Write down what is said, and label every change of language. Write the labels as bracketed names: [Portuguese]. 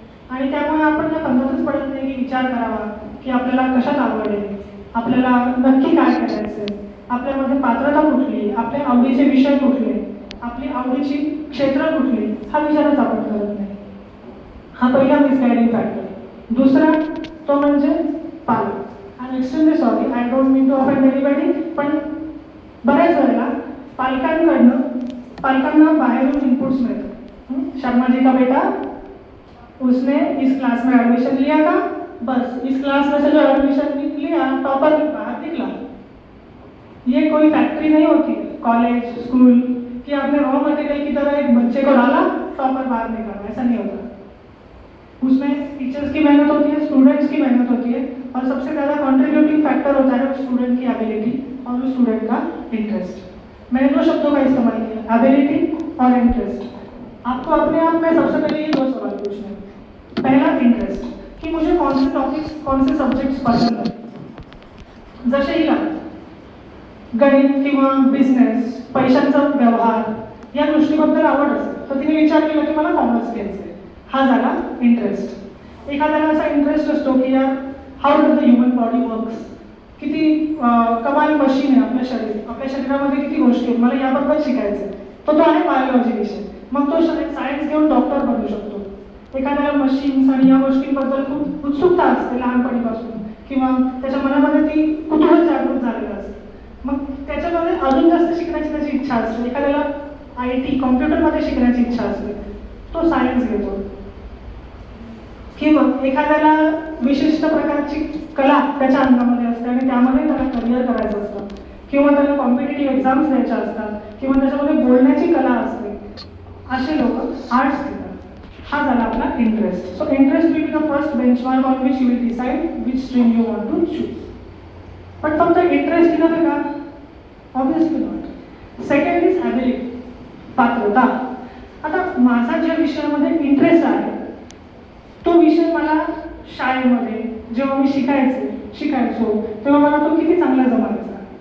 [Marathi] आणि त्यामुळे आपण त्या पंगतच पडत नाही की विचार करावा की आपल्याला कशात आवड आहे, आपल्याला नक्की काय करायचं आहे, आपल्यामध्ये पात्रता कुठली, आपल्या आवडीचे विषय कुठले, आपली आवडीची क्षेत्र कुठली, हा विचारच आपण करत नाही. हा पहिला मिसगायडिंग फॅक्टर. दुसरा तो म्हणजे पालक. [English] I am extremely sorry, I don't mean to offend anybody, [Marathi] पण बऱ्याच वेळेला पालकांना बाहेरून इनपुट्स मिळतात. [Hindi] शर्मा जी का बेटा उसने इस क्लास में एडमिशन लिया था, बस इस क्लास में से जो एडमिशन लिया टॉपर बाहर निकला. ये कोई फैक्ट्री नहीं होती कॉलेज स्कूल कि आपने रॉ मटेरियल की तरह एक बच्चे को डाला, टॉपर बाहर निकला, ऐसा नहीं होता. उसमें टीचर्स की मेहनत होती है, स्टूडेंट्स की मेहनत होती है, और सबसे ज़्यादा कॉन्ट्रीब्यूटिंग फैक्टर होता है स्टूडेंट की एबिलिटी और उस स्टूडेंट का इंटरेस्ट. मैंने दो शब्दों का इस्तेमाल किया, एबिलिटी और इंटरेस्ट. आपको अपने आप में सबसे पहले ये 2 सवाल पूछने हैं. पहला, इंटरेस्ट, कि मुझे कौन से टॉपिक्स, कौन से सब्जेक्ट्स पसंद है. [Marathi] जसे हिला गणित किंवा बिझनेस, पैशांचा व्यवहार या गोष्टीबद्दल आवड असेल तर तिने विचार केला की मला कॉमर्स घ्यायचं आहे. हा झाला इंटरेस्ट. एखाद्याला असा इंटरेस्ट असतो की यार [English] how does the human body works, [Marathi] किती कमाल मशीन आहे आपलं शरीर, आपल्या शरीरामध्ये किती गोष्टी आहेत, मला याबद्दल शिकायचं आहे. तो आहे बायोलॉजी विषय. मग तो सायन्स घेऊन डॉक्टर बनू शकतो. एखाद्याला मशीन्स आणि या गोष्टींबद्दल खूप उत्सुकता असते लहानपणीपासून, किंवा त्याच्या मनामध्ये ती कुतूहल जागृत झालेलं असतं. मग त्याच्यामध्ये अजून जास्त शिकण्याची त्याची इच्छा असते. एखाद्याला IT कॉम्प्युटरमध्ये शिकण्याची इच्छा असते, तो सायन्स घेतो. किंवा एखाद्याला विशिष्ट प्रकारची कला त्याच्या अंगामध्ये असते आणि त्यामध्ये त्याला करिअर करायचं असतं, किंवा त्याला कॉम्पिटेटिव्ह एक्झाम्स द्यायच्या असतात, किंवा त्याच्यामध्ये बोलण्याची कला असते. असे लोक आर्ट्स घेतात. हा झाला आपला interest. [English] So interest will be the first benchmark on which you will decide which stream you want to choose. [Marathi] पण फक्त इंटरेस्ट इनफ आहे का? [English] Obviously not. [Marathi] Second is ability, पात्रता. आता माझा ज्या विषयामध्ये इंटरेस्ट आहे तो विषय मला शाळेमध्ये जेव्हा मी शिकायचो तेव्हा मला तो किती चांगला जमायचा.